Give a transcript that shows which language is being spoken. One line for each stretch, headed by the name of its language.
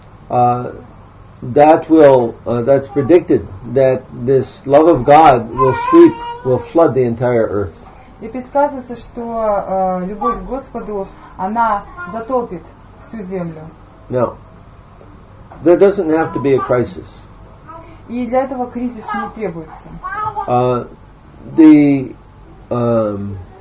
English: And that's predicted that this love of God will flood the entire earth.
Russian: И предсказывается, что любовь к Господу, она затопит всю землю.
English: Now, there doesn't have to be a crisis.
Russian: И для этого кризис не требуется.